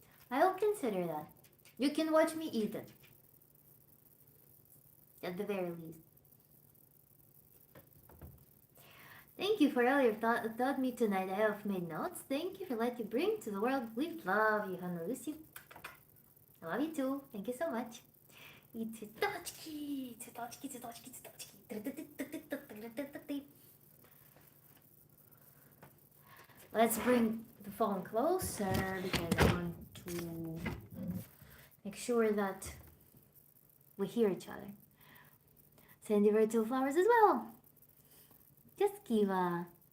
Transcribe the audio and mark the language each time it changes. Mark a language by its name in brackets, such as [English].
[English] I'll consider that. You can watch me eat it. At the very least. Thank you for all you taught me tonight. I have made notes. Thank you for letting you bring to the world. We love you, Hannah Lucy. I love you too. Thank you so much. [Russian] Цветочки, цветочки, цветочки, цветочки. [English] Let's bring the phone closer because I want to make sure that we hear each other. Send you virtual flowers as well. Just Kiva.